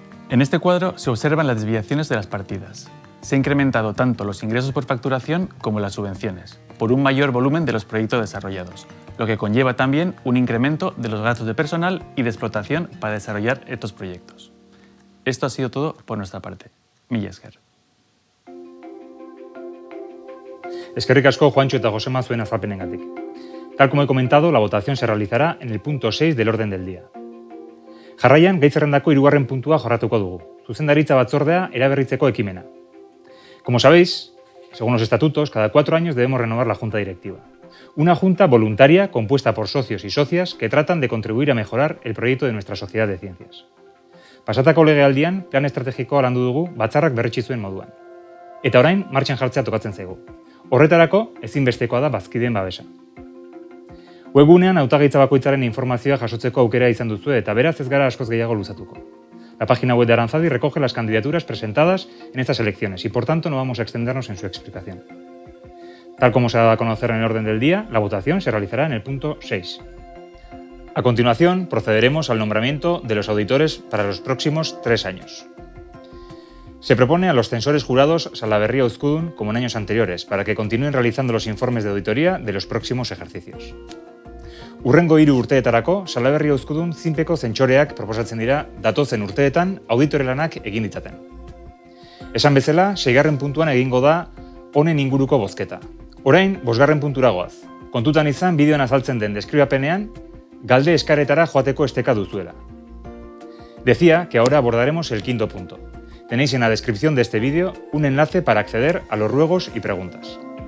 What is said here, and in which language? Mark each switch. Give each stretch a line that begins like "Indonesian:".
Spanish: En este cuadro se observan las desviaciones de las partidas. Se han incrementado tanto los ingresos por facturación como las subvenciones, por un mayor volumen de los proyectos desarrollados, lo que conlleva también un incremento de los gastos de personal y de explotación para desarrollar estos proyectos. Esto ha sido todo por nuestra parte.
Basque: Mila esker. Eskerrik asko Juancho eta Josema zuen azalpenengatik.
Spanish: Tal como he comentado, la votación se realizará en el punto 6 del orden del día.
Basque: Jarraian, gai zerrendako 3. puntua jorratuko dugu. Zuzendaritza batzordea eraberritzeko ekimena.
Spanish: Como sabéis, según los estatutos, cada 4 años debemos renovar la Junta Directiva. Una junta voluntaria compuesta por socios y socias que tratan de contribuir a mejorar el proyecto de nuestra sociedad de ciencias.
Basque: Pasatako legealdian, plan estrategikoa landu dugu batzarrak berretsi zuen moduan. Eta orain, martxan jartzea tokatzen zaigu. Horretarako, ezinbestekoa da bazkideen babesa. Webgunean hautagaitza bakoitzaren informazioa jasotzeko aukera izan duzu eta beraz ez gara askoz gehiago luzatuko.
Spanish: La página web de Aranzadi recoge las candidaturas presentadas en estas elecciones y por tanto no vamos a extendernos en su explicación. Tal como se ha dado a conocer en el orden del día, la votación se realizará en el punto 6. A continuación, procederemos al nombramiento de los auditores para los próximos 3 años. Se propone a los censores jurados Salaberria Uzkudun como en años anteriores, para que continúen realizando los informes de auditoría de los próximos ejercicios.
Basque: Hurrengo 3 urteetarako, Salaberria Uzkudun zinpeko zentsoreak proposatzen dira datozen urteetan auditore lanak egin ditzaten. Esan bezala, 6. puntuan egingo da honen inguruko bozketa. Orain, 5. puntura goaz. Kontutan izan bideoan azaltzen den deskribapenean, galde eskaretara joateko esteka duzuela.
Spanish: Decía que ahora abordaremos el 5. punto. Tenéis en la descripción de este vídeo un enlace para acceder a los ruegos y preguntas.